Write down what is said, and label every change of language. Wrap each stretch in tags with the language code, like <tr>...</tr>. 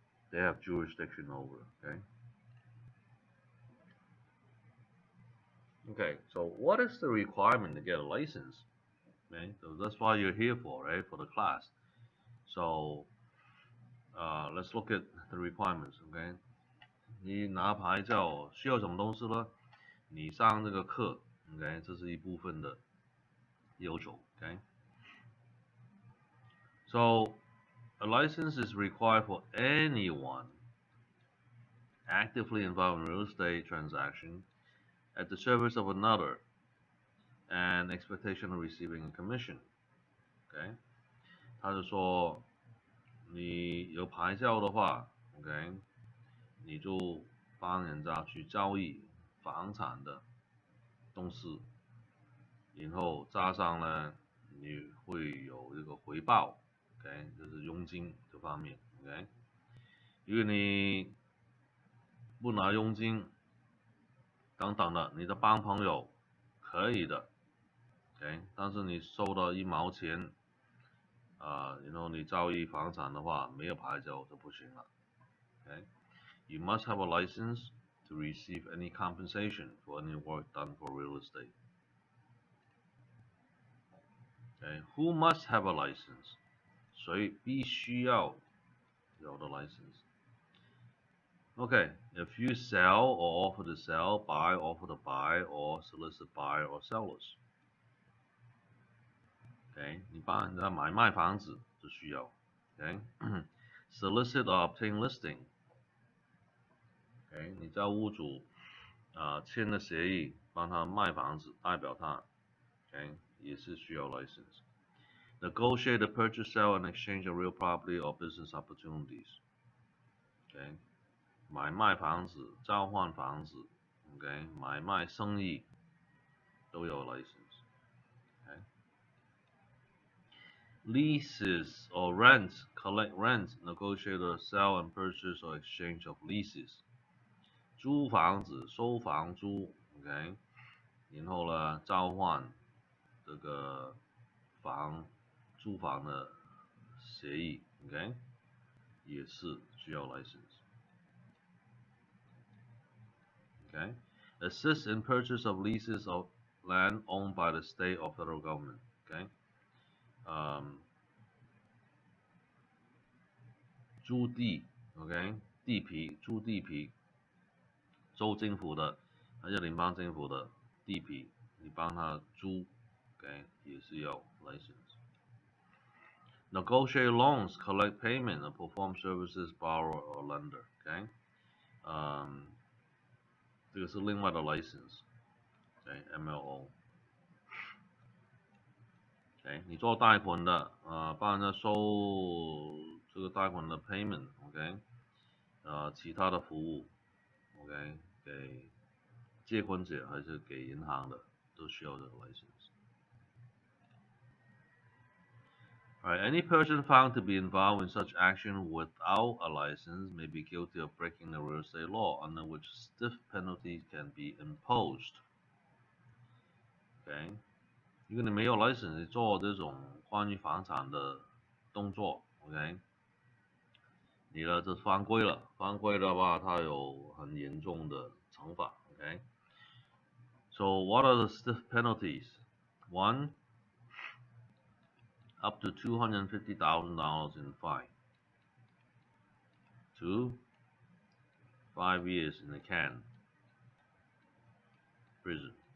<en>They have jurisdiction over, okay? Okay, so what is the requirement to get a license? Okay, so that's why you're here for, right, for the class. So, let's look at the requirements, okay?</en> <zh>你拿牌照需要什么东西呢？你上这个课 ，OK， 这是一部分的要求 ，OK。</zh> <en>So a license is required for anyone actively involved in real estate transaction at the service of another and expectation of receiving a commission.</en> <zh>OK， 他就说你有牌照的话 ，OK， 你就帮人家去交易房产的东西，然后加上呢，你会有一个回报 ，OK， 就是佣金这方面 ，OK。如果你不拿佣金等等的，你的帮朋友可以的 ，OK， 但是你收到1毛钱，然后你交易房产的话，没有牌照就不行了 ，OK。</zh> <en>You must have a license to receive any compensation for any work done for real estate. Okay, who must have a license?</en> <zh>谁必须要有的 license?</zh> <en>Okay, if you sell or offer to sell, buy, offer to buy, or solicit buyer or sellers.</en> <zh>Okay, 你帮人家买卖房子就需要 Okay,</zh> <en>solicit or obtain listing.</en> <zh>Okay, 你叫屋主签了协议帮他卖房子，代表他 Okay, 也是需要 license.</zh> <en>Negotiate the purchase, sale, and exchange of real property or business opportunities.</en> <zh>Okay, 买卖房子、交换房子 ，OK， 买卖生意都有 license。</zh> <en>Okay. Leases or rents, collect rent, negotiate the sale and purchase or exchange of leases.</en> <zh>租房子、收房租 ，OK， 然后呢，交换这个租房的协议 ，OK， 也是需要 license。</zh> <en>Okay, assist in purchase of leases of land owned by the state or federal government.</en> <zh>Okay, 租地 ，OK， 地皮租地皮，州政府的还是联邦政府的地皮，你帮他租 ，OK， 也是要 license.</zh> <en>Negotiate loans, collect payment, and perform services borrower or lender.</en> <zh>Okay, 这个是另外的 license， 对 MLO。 OK， 你做贷款的，帮人家收这个贷款的 payment，OK， 其他的服务 ，OK， 给借款者还是给银行的，都需要这个 license。</zh> <en>Alright, any person found to be involved in such action without a license may be guilty of breaking the real estate law, under which stiff penalties can be imposed.</en> <zh>Okay, 如果你没有 license 你做这种关于房产的动作 ，OK， 你呢就犯规了，犯规的话它有很严重的惩罚 ，OK。</zh> <en>So what are the stiff penalties? One, up to $250,000 in fine. to 5 years in a can prison.</en>